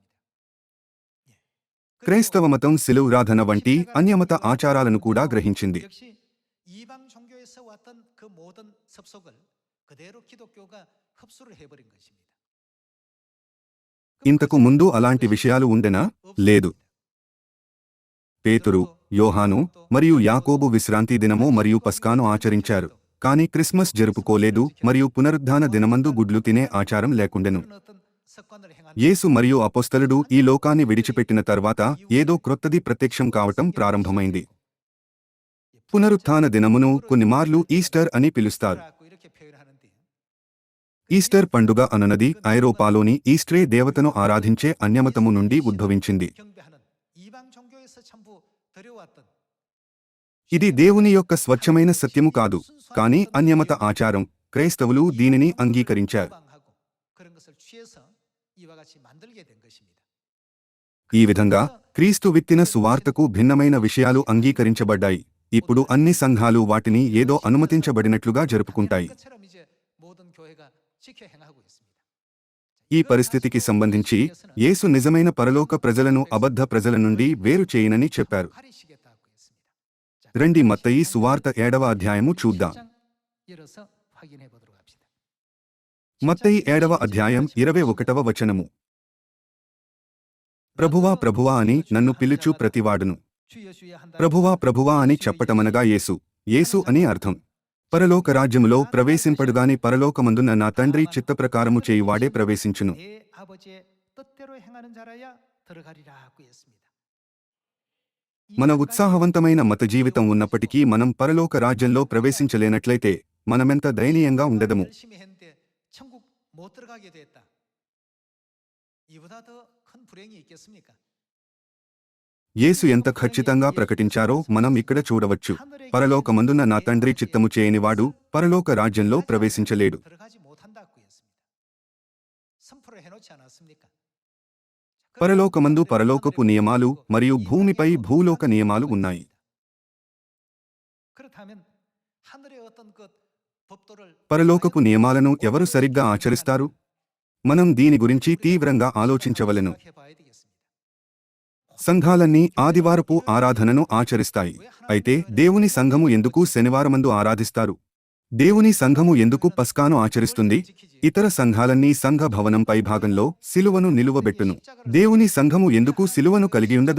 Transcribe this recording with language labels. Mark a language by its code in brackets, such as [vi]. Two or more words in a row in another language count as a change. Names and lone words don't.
[ko] 예. [te] క్రైస్తవ మతం శిలువరాధన వంటి అన్యమత ఆచారాలను కూడా గ్రహించింది. [ko] 역시 이방 종교에서 왔던 그 모든 습속을 그대로 기독교가 흡수를 해버린 것입니다. [te] ఇంతకు ముందు అలాంటి విషయాలు ఉండెనా? లేదు. పేతురు, యోహాను మరియు యాకోబు విశ్రాంతి దినము మరియు పస్కాను ఆచరించారు, కాని క్రిస్మస్ జరుపుకోలేదు మరియు పునరుద్ధాన దినమందు గుడ్లు తినే ఆచారం లేకుండెను. [ko] 그런 어떤 습관을 행하는 [te] యేసు మరియు అపొస్తలుడు ఈ లోకాన్ని విడిచిపెట్టిన తర్వాత ఏదో క్రొత్తది ప్రత్యక్షం కావటం ప్రారంభమైంది. పునరుత్థాన దినమును కొన్నిమార్లు ఈస్టర్ అని పిలుస్తారు. [ko] 라고 이렇게 표현하는데 [te] ఈస్టర్ పండుగ అనునది ఐరోపాలోని ఈస్ట్రే దేవతను ఆరాధించే అన్యమతము నుండి ఉద్భవించింది. [ko] 경배하는 이방 종교에서 전부 들여왔던 [te] ఇది దేవుని యొక్క స్వచ్ఛమైన సత్యము కాదు, కాని అన్యమత ఆచారం. క్రైస్తవులు దీనిని అంగీకరించారు. [ko] 모방하고 그런 것을 취해서 이와 같이 만들게 된 것입니다. [te] ఈ విధంగా క్రీస్తు విత్తిన సువార్తకు భిన్నమైన విషయాలు అంగీకరించబడ్డాయి. ఇప్పుడు అన్ని సంఘాలు వాటిని ఏదో అనుమతించబడినట్లుగా జరుపుకుంటాయి. [ko] 그것처럼 이제 모든 교회가 지켜 행하고 있습니다. [te] ఈ పరిస్థితికి సంబంధించి యేసు నిజమైన పరలోక ప్రజలను అబద్ధ ప్రజల నుండి వేరు చేయనని చెప్పారు. [ko] 가리시겠다고 했습니다. [te] రండి మత్తయి సువార్త 7వ అధ్యాయము చూద్దాం. [ko] 10장 열어서 확인해 보도록 합시다. [te] మత్తయి 7వ అధ్యాయం 21వ వచనము. ప్రభువా ప్రభువా అని నన్ను పిలుచు ప్రతివాడును. [ko] 주여 주여 한다. [te] ప్రభువా ప్రభువా అని చెప్పటమనగా యేసు, యేసు అని అర్థం. పరలోక రాజ్యములో ప్రవేశింపడుగాని పరలోకమందున్న నా తండ్రి చిత్తప్రకారము చేయువాడే ప్రవేశించును. [ko] 내 아버지의 뜻대로 행하는 자라야 들어가리라고 했습니다. [te] మన ఉత్సాహవంతమైన మత జీవితం ఉన్నప్పటికీ మనం పరలోక రాజ్యంలో ప్రవేశించలేనట్లయితే మనమెంత దయనీయంగా ఉండదము. [ko] 열심히 했는데 천국 못 들어가게 됐다. 이보다 더 큰 불행이 있겠습니까? [te] యేసు ఎంత ఖచ్చితంగా ప్రకటించారో మనం ఇక్కడ చూడవచ్చు. పరలోకమందున్న నా తండ్రి చిత్తము చేయనివాడు పరలోక రాజ్యంలో ప్రవేశించలేడు. [ko] 들어가지 못한다고 했습니다. 선포를 해놓지 않았습니까? [te] పరలోకమందు పరలోకపు నియమాలు మరియు భూమిపై భూలోక నియమాలు ఉన్నాయి. [ko] 그렇다면 하늘의 어떤 그 법도를 [te] పరలోకపు నియమాలను ఎవరు సరిగ్గా ఆచరిస్తారు? మనం దీని గురించి తీవ్రంగా ఆలోచించవలెను. [ko] 생각해 봐야 되겠습니다. [te] సంఘాలన్నీ ఆదివారపు ఆరాధనను ఆచరిస్తాయి. అయితే దేవుని సంఘము ఎందుకు శనివారమందు ఆరాధిస్తారు? దేవుని సంఘము ఎందుకు పస్కాను ఆచరిస్తుంది? ఇతర సంఘాలన్నీ సంఘ భవనం పైభాగంలో సిలువను నిలువబెట్టును. దేవుని సంఘము ఎందుకు సిలువను కలిగి ఉండదు?